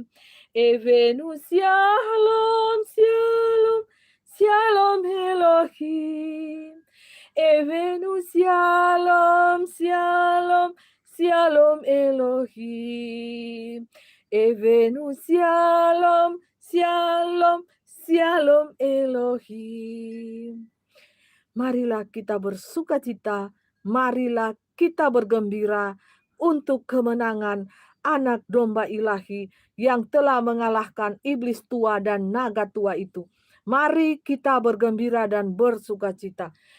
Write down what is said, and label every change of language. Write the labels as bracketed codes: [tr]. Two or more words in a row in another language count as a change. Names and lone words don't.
[he] הבאנו שלום, שלום, שלום אלוהים. הבאנו שלום, שלום, שלום אלוהים. הבאנו שלום, שלום, שלום אלוהים. [id] Marilah kita bersukacita, marilah kita bergembira untuk kemenangan anak domba ilahi yang telah mengalahkan iblis tua dan naga tua itu. Mari kita bergembira dan bersukacita.